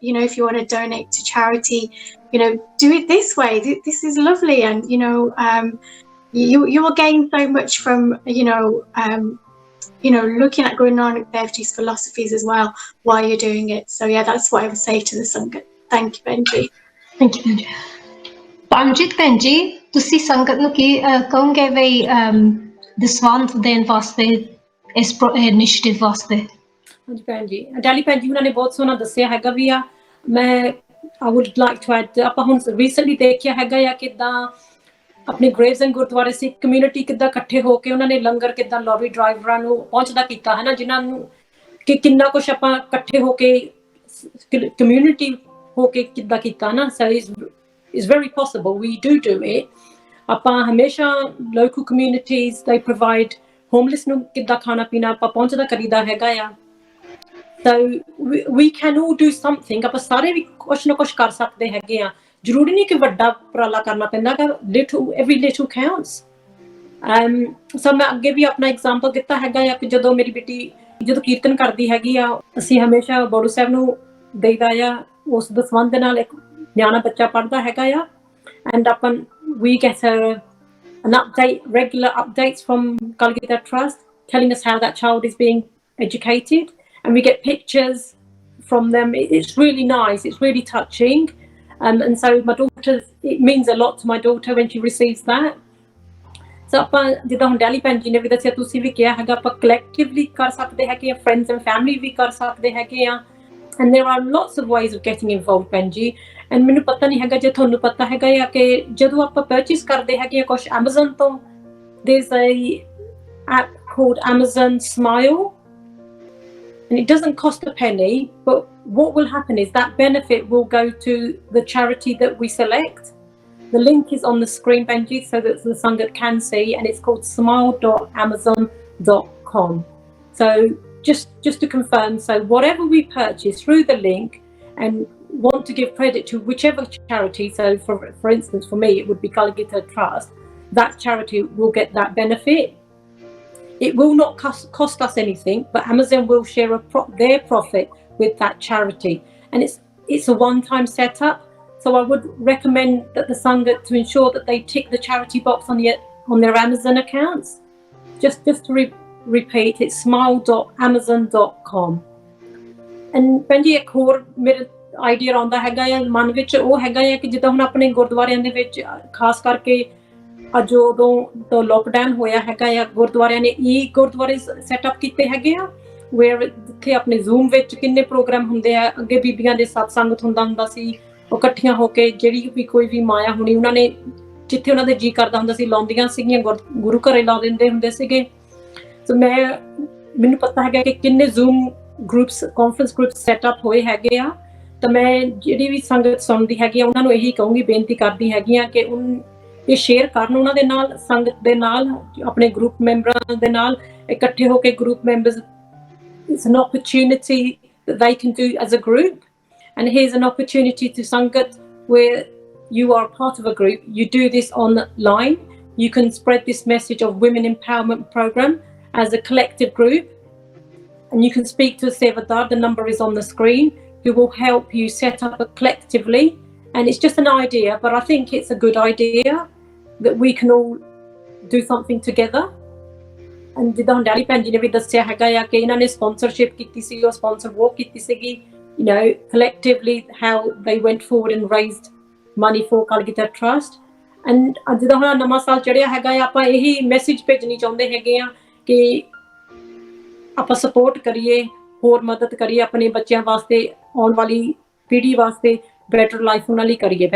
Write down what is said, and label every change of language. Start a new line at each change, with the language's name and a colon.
English: You know, if you want to donate to charity, you know, do it this way. This is lovely, and you know, you will gain so much from, you know, looking at Guru Nanak Dev Ji's philosophies as well while you're doing it. So yeah, that's what I would say to the Sangat. Thank you, Benji. Thank you, Benji.
Punjabi: Pamjit Benji, ਤੁਸੀਂ ਸੰਗਤ ਨੂੰ ਕੀ ਕਹੋਗੇ ਵੀ ਦਸਵੰਧ ਦੇਣ ਵਾਸਤੇ ਇਸ initiative ਵਾਸਤੇ? ਹਾਂਜੀ ਭੈਣ ਜੀ, ਡੈਲੀ ਭੈਣ ਜੀ ਉਹਨਾਂ ਨੇ ਬਹੁਤ ਸੋਹਣਾ ਦੱਸਿਆ ਹੈਗਾ ਵੀ ਆ। ਮੈਂ
English: I would like to add,
Punjabi: ਆਪਾਂ ਹੁਣ ਰੀਸੈਂਟਲੀ ਦੇਖਿਆ ਹੈਗਾ ਆ ਕਿੱਦਾਂ ਆਪਣੇ ਗ੍ਰੇਵਜ਼ ਐਂਡ ਗੁਰਦੁਆਰੇ ਸਿੱਖ ਕਮਿਊਨਿਟੀ ਕਿੱਦਾਂ ਇਕੱਠੇ ਹੋ ਕੇ ਉਹਨਾਂ ਨੇ ਲੰਗਰ ਕਿੱਦਾਂ ਲੌਰੀ ਡਰਾਈਵਰਾਂ ਨੂੰ ਪਹੁੰਚਦਾ ਕੀਤਾ ਹੈ ਨਾ, ਜਿਨ੍ਹਾਂ ਨੂੰ ਕਿ ਕਿੰਨਾ ਕੁਛ ਆਪਾਂ ਇਕੱਠੇ ਹੋ ਕੇ ਕਮਿਊਨਿਟੀ ਹੋ ਕੇ ਕਿੱਦਾਂ ਕੀਤਾ ਨਾ।
English: So is very possible, we do it.
Punjabi: ਆਪਾਂ ਹਮੇਸ਼ਾ local communities
English: they provide homeless
Punjabi: ਨੂੰ ਕਿੱਦਾਂ ਖਾਣਾ ਪੀਣਾ ਆਪਾਂ ਪਹੁੰਚਦਾ ਕਰੀਦਾ ਹੈਗਾ ਆ।
English: So we can all do something.
Punjabi: ਆਪਾਂ ਸਾਰੇ ਵੀ ਕੁਛ ਨਾ ਕੁਛ ਕਰ ਸਕਦੇ ਹੈਗੇ ਆ। ਜ਼ਰੂਰੀ ਨਹੀਂ ਕਿ ਵੱਡਾ ਉਪਰਾਲਾ ਕਰਨਾ ਪੈਂਦਾ ਗਾ,
English: every little counts.
Punjabi: So ਮੈਂ ਅੱਗੇ ਵੀ ਆਪਣਾ ਐਗਜ਼ਾਮਪਲ ਦਿੱਤਾ ਹੈਗਾ ਆ ਕਿ ਜਦੋਂ ਮੇਰੀ ਬੇਟੀ ਜਦੋਂ ਕੀਰਤਨ ਕਰਦੀ ਹੈਗੀ ਆ, ਅਸੀਂ ਹਮੇਸ਼ਾ ਬੋੜੂ ਸਾਹਿਬ ਨੂੰ ਦੇਈਦਾ ਆ, ਉਸ ਦਸਵੰਧ ਦੇ ਨਾਲ ਇੱਕ ਨਿਆਣਾ ਬੱਚਾ ਪੜ੍ਹਦਾ ਹੈਗਾ ਆ,
English: and we get an update, regular updates from Golgotha Trust telling us how that child is being educated, and we get pictures from them. It's really nice, it's really touching, and so my daughter, it means a lot to my daughter when she receives that.
Punjabi: So ਆਪਾਂ ਜਿੱਦਾਂ ਹੁਣ daily ਭੈਣ ਜੀ ਨੇ ਵੀ ਦੱਸਿਆ, ਤੁਸੀਂ ਵੀ ਕਿਹਾ ਹੈਗਾ ਆਪਾਂ collectively ਕਰ ਸਕਦੇ ਹੈਗੇ ਆ,
English: friends and family
Punjabi: ਵੀ ਕਰ ਸਕਦੇ ਹੈਗੇ ਆ,
English: and there are lots of ways of getting involved,
Punjabi: Benji. And ਮੈਨੂੰ ਪਤਾ ਨਹੀਂ ਹੈਗਾ ਜੇ ਤੁਹਾਨੂੰ ਪਤਾ ਹੈਗਾ ਆ ਕਿ ਜਦੋਂ ਆਪਾਂ ਪਰਚੇਸ ਕਰਦੇ ਹੈਗੇ ਆ ਕੁਛ Amazon ਤੋਂ,
English: there's a app called Amazon Smile, and it doesn't cost a penny, but what will happen is that benefit will go to the charity that we select. The link is on the screen, Benji, so that the Sangat can see, and it's called smile.amazon.com. So just to confirm, so whatever we purchase through the link and want to give credit to whichever charity, so for instance for me it would be Kalagita Trust, that charity will get that benefit. It will not cost us anything, but Amazon will share their profit with that charity, and it's a one-time setup. So I would recommend that the Sangat to ensure that they tick the charity box on their Amazon accounts. Just to repeat, it's smile.amazon.com.
Punjabi: And Benji, ਇੱਕ ਹੋਰ ਮੇਰੇ idea ਆਉਂਦਾ ਹੈਗਾ ਆ ਮਨ ਵਿੱਚ, ਉਹ ਹੈਗਾ ਆ ਕਿ ਜਿੱਦਾਂ ਹੁਣ ਆਪਣੇ ਗੁਰਦੁਆਰਿਆਂ ਦੇ ਵਿੱਚ ਖਾਸ ਕਰਕੇ ਜਦੋਂ ਤੋਂ ਲੋਕਡਾਊਨ ਹੋਇਆ ਹੈਗਾ ਆ, ਗੁਰਦੁਆਰਿਆਂ ਨੇ ਗੁਰਦੁਆਰੇ ਸੈਟਅਪ ਕੀਤੇ ਹੈਗੇ ਆ ਵੇਅਰ ਜਿੱਥੇ ਆਪਣੇ ਜ਼ੂਮ ਵਿੱਚ ਕਿੰਨੇ ਪ੍ਰੋਗਰਾਮ ਹੁੰਦੇ ਆ। ਅੱਗੇ ਬੀਬੀਆਂ ਦੇ ਸਤਸੰਗ ਹੁੰਦਾ ਸੀ, ਉਹ ਇਕੱਠੀਆਂ ਹੋ ਕੇ ਜਿਹੜੀ ਵੀ ਕੋਈ ਵੀ ਮਾਇਆ ਹੋਣੀ ਉਹਨਾਂ ਨੇ ਜਿੱਥੇ ਉਹਨਾਂ ਦੇ ਜੀ ਕਰਦਾ ਹੁੰਦਾ ਸੀ ਲਾਉਂਦੀਆਂ ਸੀਗੀਆਂ, ਗੁਰੂ ਘਰੇ ਲਾ ਦਿੰਦੇ ਹੁੰਦੇ ਸੀਗੇ। ਸੋ ਮੈਨੂੰ ਪਤਾ ਹੈਗਾ ਕਿ ਕਿੰਨੇ zoom groups conference group setup ਹੋਏ ਹੈਗੇ ਆ। ਤਾਂ ਮੈਂ ਜਿਹੜੀ ਵੀ ਸੰਗਤ ਸੁਣਦੀ ਹੈਗੀ ਆ ਉਹਨਾਂ ਨੂੰ ਇਹੀ ਕਹੂੰਗੀ, ਬੇਨਤੀ ਕਰਦੀ ਹੈਗੀ ਆ ਕਿ ਇਹ ਸ਼ੇਅਰ ਕਰਨ ਉਹਨਾਂ ਦੇ ਨਾਲ, ਸੰਗਤ ਦੇ ਨਾਲ, ਆਪਣੇ ਗਰੁੱਪ ਮੈਂਬਰਾਂ ਦੇ ਨਾਲ ਇਕੱਠੇ ਹੋ ਕੇ group members,
English: it's an opportunity that they can do as a group, and here's an opportunity to Sangat where you are part of a group, you do this online, you can spread this message of women empowerment program as a collective group, and you can speak to Sevadar, the number is on the screen, who will help you set up collectively. And it's just an idea, but I think it's a good idea that we can all do something together.
Punjabi: And ਜਿੱਦਾਂ daddy ਭੈਣ ਜੀ ਨੇ ਵੀ ਦੱਸਿਆ ਹੈਗਾ ਆ ਕਿ ਇਹਨਾਂ ਨੇ ਸਪਾਂਸਰਸ਼ਿਪ ਕੀਤੀ ਸੀ, ਉਹ ਸਪਾਂਸਰ ਵੋਕ ਕੀਤੀ ਸੀਗੀ,
English: you know, collectively how they went forward and raised money for Kalagita Trust.
Punjabi: And ਜਿੱਦਾਂ ਹੁਣ ਨਵਾਂ ਸਾਲ ਚੜਿਆ ਹੈਗਾ ਆ, ਆਪਾਂ ਇਹੀ ਮੈਸੇਜ ਭੇਜਣੀ ਚਾਹੁੰਦੇ ਹੈਗੇ ਆ ਕਿ ਆਪਾਂ ਸਪੋਰਟ ਕਰੀਏ, ਹੋਰ ਮਦਦ ਕਰੀਏ ਆਪਣੇ ਬੱਚਿਆਂ ਵਾਸਤੇ, ਆਉਣ ਵਾਲੀ ਪੀੜ੍ਹੀ ਵਾਸਤੇ ਬੈਟਰ ਲਾਈਫ ਉਹਨਾਂ ਲਈ ਕਰੀਏ।